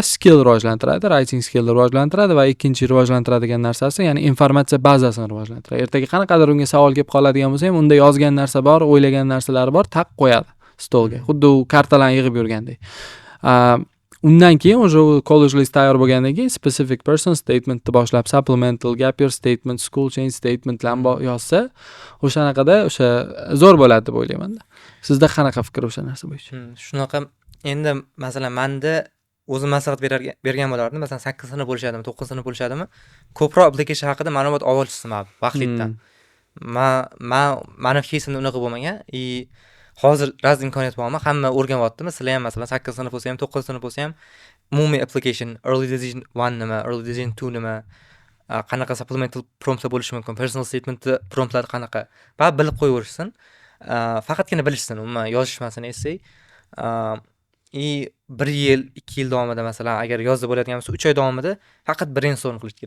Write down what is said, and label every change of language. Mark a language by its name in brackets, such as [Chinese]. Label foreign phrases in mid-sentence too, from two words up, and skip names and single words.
[Uzbek] Skill rivojlantiradi, [English] writing skill [Uzbek] rivojlantiradi va ikkinchi rivojlantiradigan narsasi, ya'ni informatsiya bazasini rivojlantiradi. Ertaga qanaqadir unga savol kelib qoladigan bo'lsa ham, unda yozgan narsa bor, o'ylagan narsalari bor, taq qo'yadi stolga. Xuddi u kartalarni yig'ib yurgandek. Undan keyin o'sha [English] college list [Uzbek] tayyor bo'lgandan keyin [English] specific person statementni [Uzbek] boshlab, supplemental, [English] gap year statement, school change statementlarni [Uzbek] yozsa, o'shanaqada o'sha zo'r bo'ladi deb o'ylayman-da. Sizda qanaqa fikr o'sha narsa bo'yicha? Shunaqa. Endi masalan menda o'zim maslahat bergan bo'lardim. Masalan 8-sinf bo'lishadimi, 9-sinf bo'lishadimi? Ko'proq application haqida ma'lumot olishsin vaqtlikdan. Mani kesimda unaqa bo'lmagan. Hozir raz imkoniyat bormi? Hamma o'rganyaptimi? Sizlar ham masalan 8-sinf bo'lsa ham, 9-sinf bo'lsa ham umumiy application, [English] early decision [Uzbek] 1 nima, [English] early decision [Uzbek] 2 nima, qanaqa [English] supplemental promptlar [Uzbek] bo'lishi mumkin, [English] personal statement promptlar [Uzbek] qanaqa, va bilib qo'yaverishsin. Faqatgina bilishsin, umuman yozishmasin essay. 1 yil, 2 yil davomida masalan agar yozib bo'ladigan bo'lsa 3 oy davomida faqat brainstorm qilish kerak.